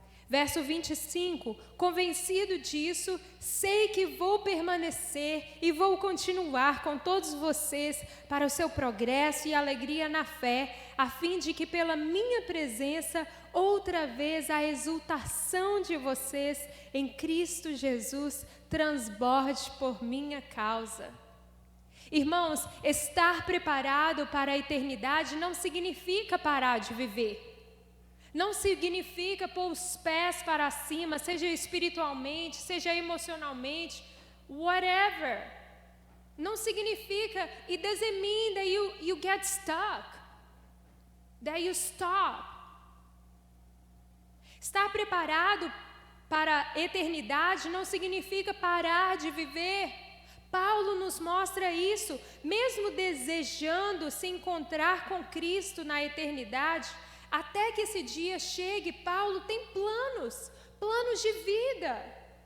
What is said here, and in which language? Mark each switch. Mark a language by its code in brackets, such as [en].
[pt] Verso 25, convencido disso, sei que vou permanecer e vou continuar com todos vocês para o seu progresso e alegria na fé, a fim de que pela minha presença, outra vez a exultação de vocês em Cristo Jesus transborde por minha causa. Irmãos, estar preparado para a eternidade não significa parar de viver. Não significa pôr os pés para cima, seja espiritualmente, seja emocionalmente, whatever. Não significa, [en] it doesn't mean that you get stuck, that you stop. [pt] Estar preparado para a eternidade não significa parar de viver. Paulo nos mostra isso, mesmo desejando se encontrar com Cristo na eternidade, até que esse dia chegue, Paulo tem planos de vida.